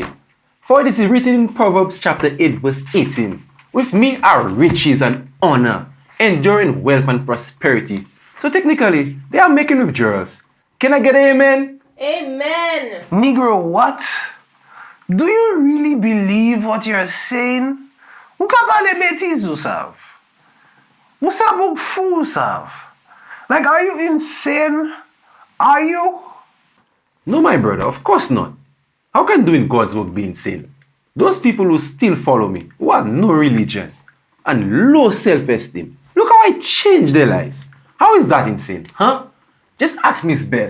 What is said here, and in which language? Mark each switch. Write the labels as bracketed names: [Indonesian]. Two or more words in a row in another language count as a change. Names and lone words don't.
[English] For it is written in Proverbs chapter 8, verse 18, "With me are riches and honor, enduring wealth and prosperity." So technically, they are making withdrawals. Can I get an amen? Amen. Negro, what? Do you really believe what you're saying? [Saint Lucian Creole French] Ou ka pale bêtises ou sav? Ou sa bouk fou sav? [English] Like, are you insane? Are you? No, my brother, of course not. How can doing God's work be insane? Those people who still follow me, who have no religion and low self-esteem, look how I changed their lives. How is that insane, huh? Just ask Miss Bell.